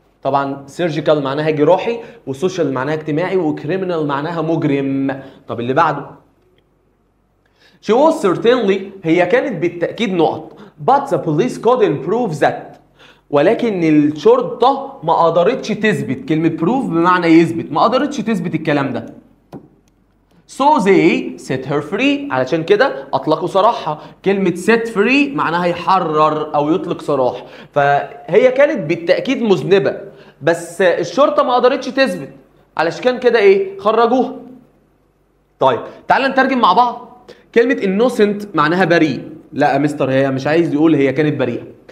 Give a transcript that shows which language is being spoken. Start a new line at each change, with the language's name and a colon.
Arabic: طبعا سيرجيكال معناها جراحي، وسوشيال معناها اجتماعي، وكريمنال معناها مجرم. طب اللي بعده
English: she was certainly
Arabic: هي كانت بالتأكيد نقط
English: but the police couldn't prove that،
Arabic: ولكن الشرطة ما قدرتش تثبت. كلمة prove بمعنى يثبت، ما قدرتش تثبت الكلام ده.
English: so they set her free
Arabic: علشان كده أطلقوا سراحها. كلمة set free معناها يحرر أو يطلق سراح. فهي كانت بالتأكيد مذنبة بس الشرطة ما قدرتش تثبت، علشان كان كده إيه؟ خرجوها. طيب تعال نترجم مع بعض. كلمة innocent معناها بريء. لا يا مستر هي مش عايز يقول هي كانت بريئة.